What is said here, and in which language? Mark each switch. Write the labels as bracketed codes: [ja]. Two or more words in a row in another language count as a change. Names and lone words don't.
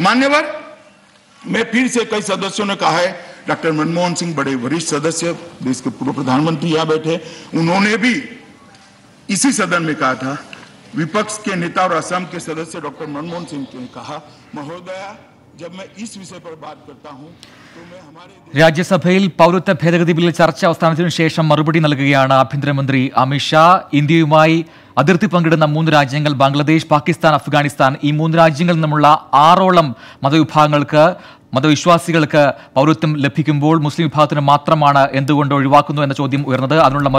[hi] मान्यवर, मैं फिर से कई सदस्यों ने कहा है, डॉक्टर मनमोहन सिंह बड़े वरिष्ठ सदस्य, देश के पूर्व प्रधानमंत्री यहां बैठे, उन्होंने भी इसी सदन में कहा था, विपक्ष के नेता और असम के सदस्य डॉक्टर मनमोहन सिंह ने कहा, महोदया जब मैं इस विषय पर बात करता हूं तो मैं हमारे [ml] രാജ്യസഭയിൽ പൗരത്വ ഭേദഗതി ബിൽ ചർച്ച അവസാനത്തിനു ശേഷം മറുപടി നൽകുകയാണ് ആഭ്യന്തരമന്ത്രി അമിത്ഷാ. ഇന്ത്യയുമായി അതിർത്തി പങ്കിടുന്ന 3 രാജ്യങ്ങൾ ബംഗ്ലാദേശ്, പാകിസ്ഥാൻ, അഫ്ഗാനിസ്ഥാൻ, ഈ 3 രാജ്യങ്ങളിൽ നിന്നുമുള്ള 6ഓളം മതവിഭാഗങ്ങൾക്ക്, മതവിശ്വാസികൾക്ക് പൗരത്വം ലഭിക്കുമ്പോൾ മുസ്ലിം വിഭാഗത്തിന് മാത്രമാണ് എന്തുകൊണ്ട് ഒഴിവാക്കുന്നു എന്ന ചോദ്യം ഉയർന്നത്.